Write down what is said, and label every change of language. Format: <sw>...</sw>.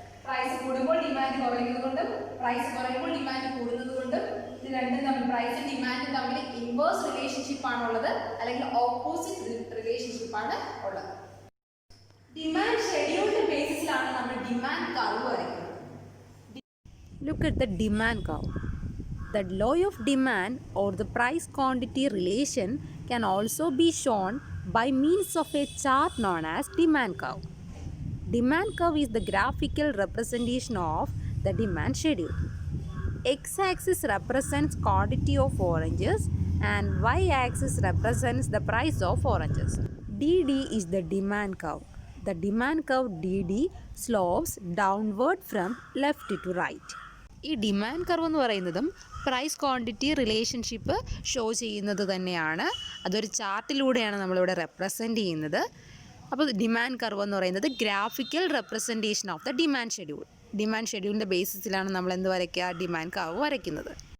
<ml>Price കൂടുമ്പോൾ demand കുറയുന്നതുകൊണ്ടും price കുറയുമ്പോൾ demand കൂടുന്നതുകൊണ്ടും ഇത് രണ്ടും തമ്മിൽ പ്രൈസും ഡിമാൻഡും തമ്മിൽ ഇൻവേഴ്സ് റിലേഷൻഷിപ്പ് ആണ് ഉള്ളത്, അല്ലെങ്കിൽ ഓപ്പോസിറ്റ് റിലേഷൻഷിപ്പ് ആണ് ഉള്ളത്. ഡിമാൻഡ് ഷെഡ്യൂൾഡ് ബേസിസിലാണ് നമ്മൾ ഡിമാൻഡ് കർവ് വരയ്ക്കുന്നത്.</ml> <en>Look at the demand curve. The law of demand or the price quantity relation can also be shown by means of a chart known as demand curve. Demand curve is the graphical representation of the demand schedule. X-axis represents quantity of oranges and Y-axis represents the price of oranges. DD is the demand curve. The demand curve DD slopes downward from left to right.</en> <ml>ഈ demand curve എന്ന് പറയുന്നതും price quantity relationship show ചെയ്യുന്നത് തന്നെയാണ്. അതൊരു ചാർട്ടിലൂടെയാണ് നമ്മളിവിടെ represent ചെയ്യുന്നത്. അപ്പോൾ demand curve എന്ന് പറയുന്നത്</ml> <en>Graphical representation of the demand schedule.</en> <ml>Demand ഷെഡ്യൂളിൻ്റെ ബേസിസിലാണ് നമ്മൾ എന്ത് വരയ്ക്കുക, ഡിമാൻഡ് കർവ് വരയ്ക്കുന്നത്.</ml>